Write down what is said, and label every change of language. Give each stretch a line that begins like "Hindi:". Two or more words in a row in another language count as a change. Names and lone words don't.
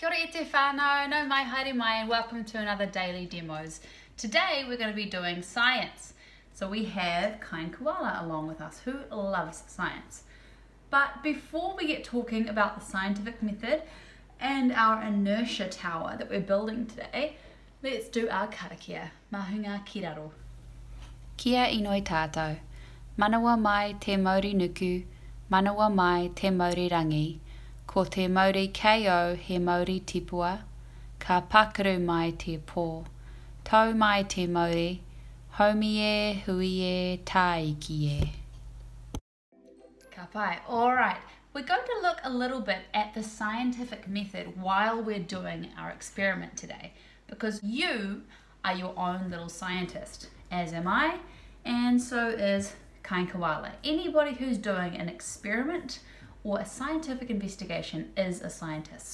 Māori: te whānau, no mai haere mai,
English: and welcome to another Daily Demos. Today we're going to be doing science. So we have Kind Koala along with us, who loves science. But before we get talking about the scientific method and our inertia tower that we're building today, let's do our karakia,
Māori: mahunga ki raro. Kia inoi tātou, manawa mai te mauri nuku, manawa mai te mauri rangi, ko te mauri KO he mauri tipua, ka pakaru mai te pō, tau mai te mauri, homi e, hui e, taiki e. Ka pai.
English: Alright, we're going to look a little bit at the scientific method while we're doing our experiment today, because you are your own little scientist, as am I, and so is Kind Koala. Anybody who's doing an experiment or a scientific investigation is a scientist.